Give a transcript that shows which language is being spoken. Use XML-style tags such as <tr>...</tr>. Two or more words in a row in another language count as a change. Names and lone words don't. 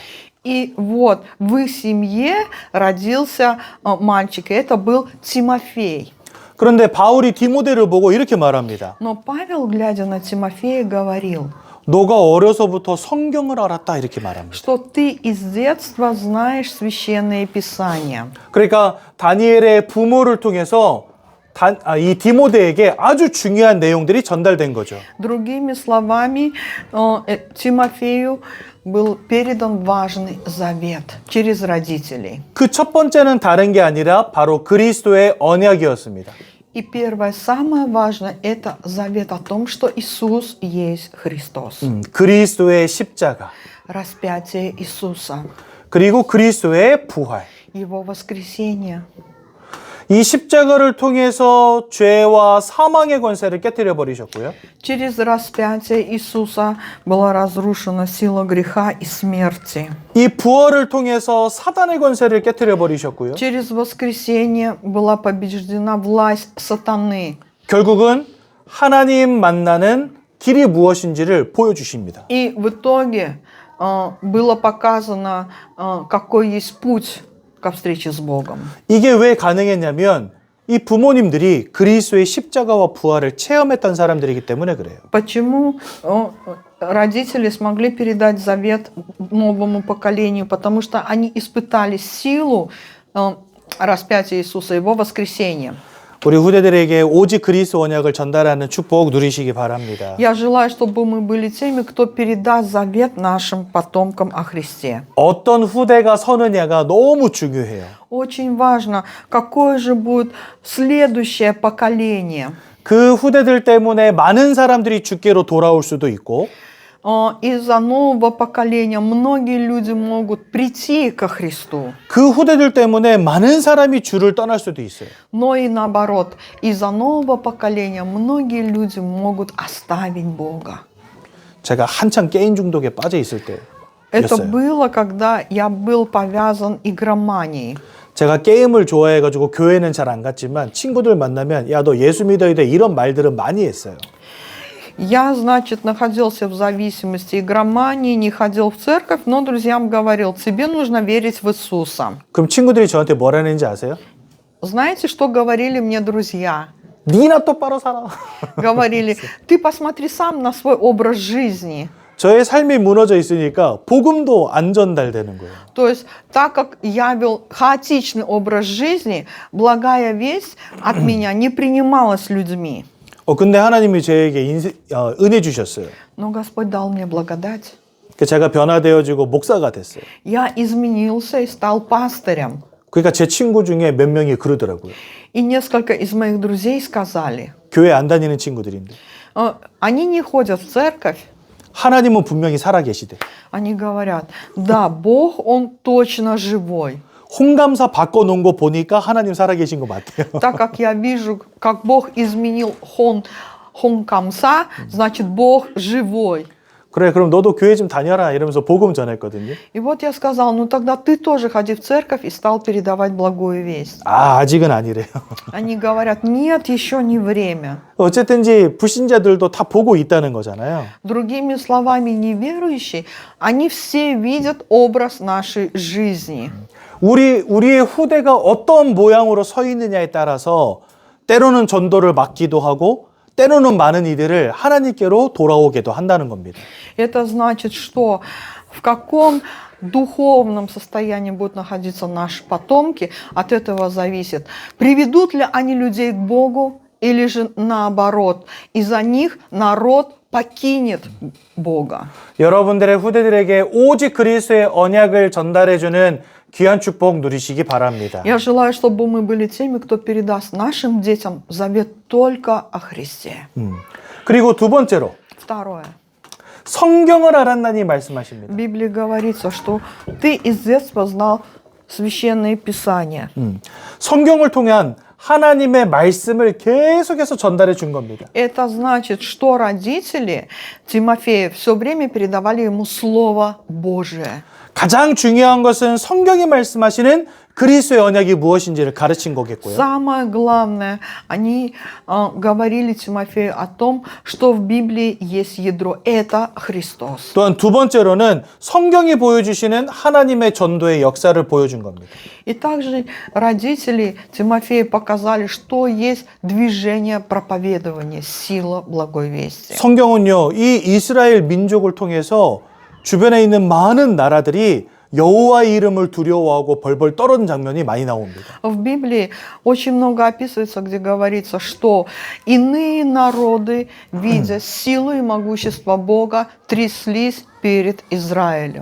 <ru>И вот в их семье родился мальчик, и это был Тимофей.</ru> <ko>그런데 바울이 디모데를 보고 이렇게 말합니다.</ko> <ru>Но Павел, глядя на Тимофея, говорил:</ru> <ko>너가 어려서부터 성경을 알았다 이렇게 말합니다.</ko> <ru>что ты из детства знаешь священные писания.</ru> <ko>그러니까 다니엘의 부모를 통해서 이 디모데에게 아주 중요한 내용들이 전달된 거죠.</ko> <ru>Другими словами, Тимофею был передан важный завет через родителей.</ru> <ko>그 첫 번째는 다른 게 아니라 바로 그리스도의 언약이었습니다.</ko> <ru>И первое, самое важное, это завет о том, что Иисус есть Христос.</ru> <ko>그리스도의 십자가,</ko> <ru>Распятие Иисуса,</ru> <ko>그리고 그리스도의 부활.</ko> <ru>Его воскресение.</ru> <ko>이 십자가를 통해서 죄와 사망의 권세를 깨뜨려 버리셨고요.</ko> <ru>Через распятие Иисуса была разрушена сила греха и смерти.</ru> <ko>이 부활을 통해서 사단의 권세를 깨뜨려 버리셨고요.</ko> <ru>Через воскресение была побеждена власть сатаны.</ru> <ko>결국은 하나님 만나는 길이 무엇인지를 보여주십니다.</ko> <ru>И в итоге было показано, какой есть путь ко встрече с Богом.</ru> <ko>이게 왜 가능했냐면 이 부모님들이 그리스도의 십자가와 부활을 체험했던 사람들이기 때문에 그래요.</ko> <ru>Почему родители смогли передать завет новому поколению? Потому что они испытали силу распятия Иисуса, Его воскресения.</ru> <ko>우리 후대들에게 오직 그리스도 언약을 전달하는 축복 누리시기 바랍니다.</ko> <ru>Я желаю, чтобы мы были теми, кто передаст завет нашим потомкам о Христе.</ru> <ko>어떤 후대가 서느냐가 너무 중요해요.</ko> <ru>Очень важно, какое же будет следующее поколение.</ru> <ko>그 후대들 때문에 많은 사람들이 주께로 돌아올 수도 있고</ko> <ru>Из-за нового поколения многие люди могут прийти ко Христу.</ru> <ko>그 후대들 때문에 많은 사람이 주를 떠날 수도 있어요.</ko> <ru>Но и наоборот, из-за нового поколения многие люди могут оставить Бога.</ru> <ko>제가 한창 게임 중독에 빠져 있을</ko> <ru>Это</ru> <ko>때였어요.</ko> <ru>было, когда я был повязан игроманией.</ru> <ko>제가 게임을 좋아해가지고 교회는 잘 안 갔지만 친구들 만나면 야, 너 예수 믿어야 돼 이런 말들은 많이 했어요.</ko> <ru>Я, значит, находился в зависимости игромании, не ходил в церковь, но друзьям говорил, тебе нужно верить в Иисуса.</ru> <ko>그럼 친구들이 저한테 뭐라 했는지 아세요?</ko> <ru>Знаете, что говорили мне друзья?</ru> <ko>니나 똑바로 살아.</ko> <ru>Говорили, ты посмотри сам на свой образ жизни.</ru> <ko>저의 삶이 무너져 있으니까 복음도 안 전달되는 거예요.</ko> <ru>То есть, так как я вел хаотичный образ жизни, благая весть от меня не принималась людьми.</ru> <ko>근데 하나님이 저에게 은혜 주셨어요.</ko> <ru>Но Господь дал мне благодать.</ru> <ko>제가 변화되어지고 목사가 됐어요.</ko> <ru>Я изменился и стал пастырем.</ru> <ko>그러니까 제 친구 중에 몇 명이 그러더라고요.</ko> <ru>И несколько из моих друзей сказали,</ru> <ko>교회 안 다니는 친구들인데</ko> <ru>они не ходят в церковь.</ru> <ko>하나님은 분명히 살아계시대.</ko> <ru>Они говорят, да, Бог, Он точно живой.</ru> <ko>홍감사 바꿔놓은 거 보니까 하나님 살아계신 거 맞대요.</ko> <ru>Так как я вижу, как Бог изменил Хонкамса, значит, Бог живой.</ru> <ko>그래, 그럼 너도 교회 좀 다녀라 이러면서 복음 전했거든요.</ko> <ru>И вот я сказал, ну тогда ты тоже ходи в церковь и стал передавать благую весть.</ru> <ko>아직은 아니래요.</ko> <ru>Они говорят, нет, еще не время.</ru> <ko>어쨌든지 불신자들도 다 보고 있다는 거잖아요.</ko> <ru>Другими словами, неверующие, они все видят образ нашей жизни.</ru> <ko>우리의 후대가 어떤 모양으로 서 있느냐에 따라서 때로는 전도를 맡기도 하고 때로는 많은 이들을 하나님께로 돌아오게도 한다는 겁니다.</ko> <ru>Это значит, что в каком духовном состоянии будут находиться наши потомки, от этого зависит, приведут ли они людей к Богу или же наоборот, из-за них народ покинет Бога.</ru> <ko>여러분들의 후대들에게 오직 그리스도의 언약을 전달해주는 귀한 축복 누리시기 바랍니다.</ko> <ru>Я желаю, чтобы мы были теми, кто передаст нашим детям завет только о Христе.</ru> <ko>그리고 두 번째로</ko> <ru>Второе.</ru> <ko>성경을 알았나니 말씀하십니다.</ko> <ru>В Библии говорится, что ты из детства знал священные писания.</ru> <ko>성경을 통한 하나님의 말씀을 계속해서 전달해 준 겁니다.</ko> <ru>Это значит, что родители Тимофея все время передавали ему Слово Божие.</ru> <ko>가장 중요한 것은 성경이 말씀하시는 그리스도의 언약이 무엇인지를 가르친 거겠고요.</ko> <ru>Самое главное, они говорили Тимофею о том, что в Библии есть ядро. Это Христос.</ru> <ko>또한 두 번째로는 성경이 보여주시는 하나님의 전도의 역사를 보여준 겁니다.</ko> <ru>И также родители Тимофея показали, что есть движение проповедования, сила благой вести.</ru> <ko>성경은요, 이 이스라엘 민족을 통해서 주변에 있는 많은 나라들이 여호와의 이름을 두려워하고 벌벌 떨는 장면이 많이 나옵니다.</ko> <ru>В Библии очень много описывается, где говорится, что иные народы, видя силу и могущество Бога, тряслись перед Израилем.</ru>